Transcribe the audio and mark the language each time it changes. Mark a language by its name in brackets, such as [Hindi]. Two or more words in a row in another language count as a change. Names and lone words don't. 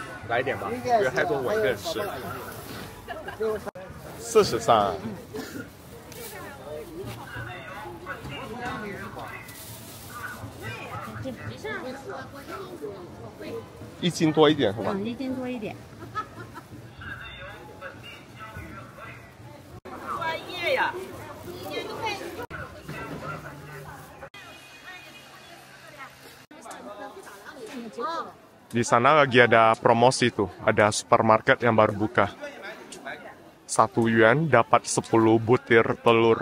[Chinese] 来一点吧，不要太多，我一个人吃。43。1斤多一点是吧？1斤多一点。专业呀！ [Indonesian] Di sana lagi ada promosi tuh, ada supermarket yang baru buka. 1 yuan dapat 10 butir telur.